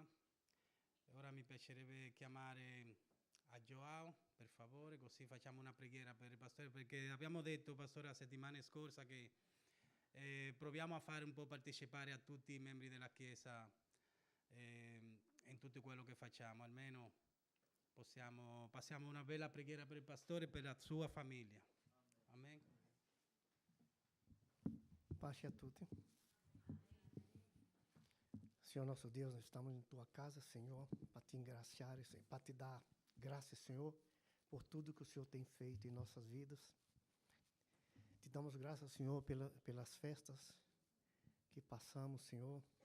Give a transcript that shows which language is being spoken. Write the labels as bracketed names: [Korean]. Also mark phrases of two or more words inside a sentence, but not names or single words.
[Italian] Ora mi piacerebbe chiamare a Joao, per favore, così facciamo una preghiera per il pastore, perché abbiamo detto, pastore, la settimana scorsa che proviamo a fare un po' partecipare a tutti i membri della Chiesa in tutto quello che facciamo, almeno passiamo una bella preghiera per il pastore e per la sua famiglia. Amen. Pace a tutti. [Portuguese] Senhor nosso Deus, nós estamos em Tua casa, Senhor, para Te engraciar, para Te dar graças, Senhor, por tudo que o Senhor tem feito em nossas vidas. Te damos graças, Senhor, pelas festas que passamos, Senhor.